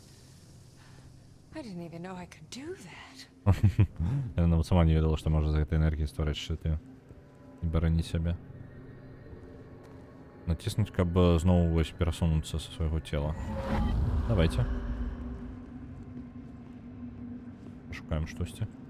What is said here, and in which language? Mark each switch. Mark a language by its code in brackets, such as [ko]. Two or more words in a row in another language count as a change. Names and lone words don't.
[en] I didn't even know I could do that. [be] Я нават сама не ведала, што можа з гэтай энергіі ствараць шчыты і бараніць сябе. Націснуць, каб зноў вось перасунуцца са свайго цела. Давайте. Пашукаем штосьці.